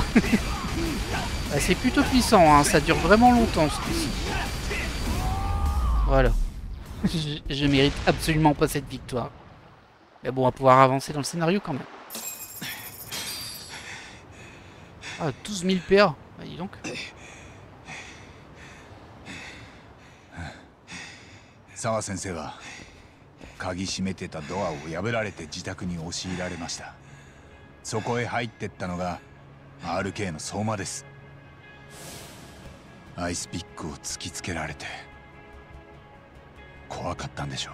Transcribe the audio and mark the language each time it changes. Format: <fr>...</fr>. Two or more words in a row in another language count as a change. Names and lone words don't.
<fr>Ah, c'est plutôt puissant, hein. Ça dure vraiment longtemps, ce coup-ci. Voilà. Je mérite absolument pas cette victoire. Mais bon, on va pouvoir avancer dans le scénario quand même. Ah, 12 000 PA. Ah, dis donc.</fr> <ja>沢先生は鍵閉めてたドアを破られて自宅に押し入られました。そこへ入ってったのが RK の相馬です。アイスピックを突きつけられて怖かったんでしょう。</ja>